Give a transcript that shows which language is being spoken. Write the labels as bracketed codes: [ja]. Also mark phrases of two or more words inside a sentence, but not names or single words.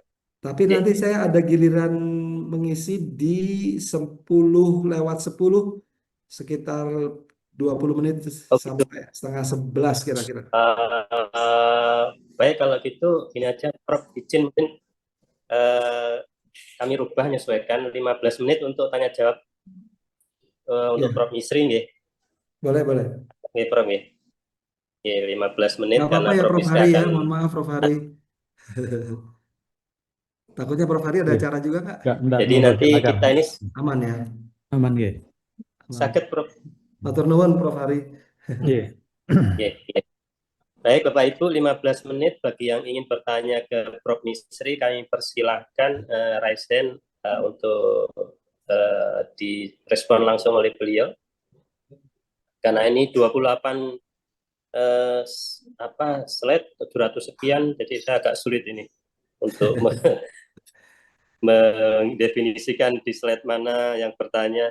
[id] Tapi nanti saya ada giliran mengisi di 10:10, sekitar 20 menit sampai setengah 11 kira-kira. Baik, kalau gitu gini aja, Prof. Izin mungkin kami rubah menyesuaikan 15 menit untuk tanya jawab untuk Prof. Misri, nggih. Boleh. Nggih, Prof. Nggih. 15 menit nggak karena apa-apa ya Prof. Prof Misri Hari akan... ya, mohon maaf Prof Hari. Takutnya Prof Hari ada acara juga nggak? Jadi nanti kita ini aman ya? Aman ya. Sakit, Prof. [jv] Matur nuwun Prof Hari. [id] Baik Bapak Ibu, 15 menit bagi yang ingin bertanya ke Prof. Misri, kami persilahkan [en] raise hand [id] untuk direspon langsung oleh beliau. Karena ini 28 slide 700 sekian, jadi saya agak sulit ini untuk mendefinisikan di slide mana yang bertanya.